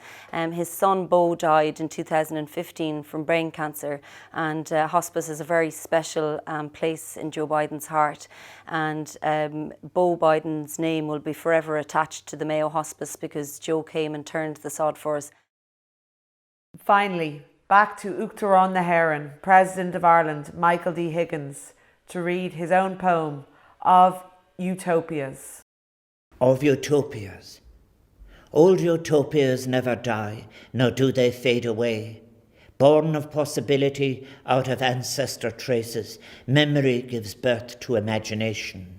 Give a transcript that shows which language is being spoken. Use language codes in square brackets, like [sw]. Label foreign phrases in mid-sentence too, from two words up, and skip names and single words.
[en] His son Bo died in 2015 from brain cancer, and hospice is a very special place in Joe Biden's heart. And Bo Biden's name will be forever attached to the Mayo Hospice because Joe came and turned the sod for us. Finally, back to [ga] Uachtaráin na hÉireann, [en] President of Ireland, Michael D. Higgins, to read his own poem, Of Utopias. Of utopias. Old utopias never die, nor do they fade away. Born of possibility out of ancestor traces, memory gives birth to imagination.